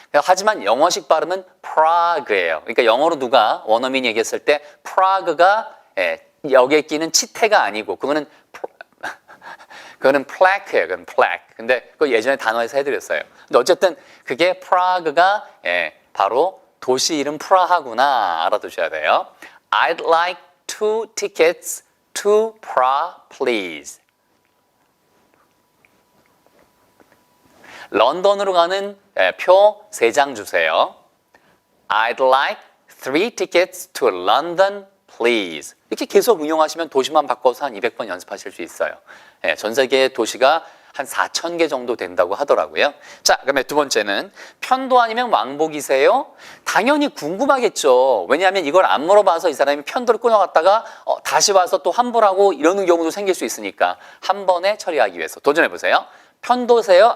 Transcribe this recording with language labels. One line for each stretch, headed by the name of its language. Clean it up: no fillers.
Korean: 하지만 영어식 발음은 Prague예요. 그러니까 영어로 누가 원어민이 얘기했을 때 Prague가 여기에 끼는 치태가 아니고 그거는 plaque예요. 그건 plaque. 근데 그거 예전에 단어에서 해드렸어요. 근데 어쨌든 그게 Prague가 바로 도시 이름 프라하구나 알아두셔야 돼요.
English: I'd like 2 tickets to Prague, please.
Korean: 런던으로 가는 표 3장 주세요.
English: I'd like 3 tickets to London, please.
Korean: 이렇게 계속 응용하시면 도시만 바꿔서 한 200번 연습하실 수 있어요. 전 세계의 도시가 한 4,000개 정도 된다고 하더라고요. 자, 그러면 두 번째는 편도 아니면 왕복이세요? 당연히 궁금하겠죠. 왜냐하면 이걸 안 물어봐서 이 사람이 편도를 끊어갔다가 다시 와서 또 환불하고 이러는 경우도 생길 수 있으니까 한 번에 처리하기 위해서 도전해보세요. 편도세요?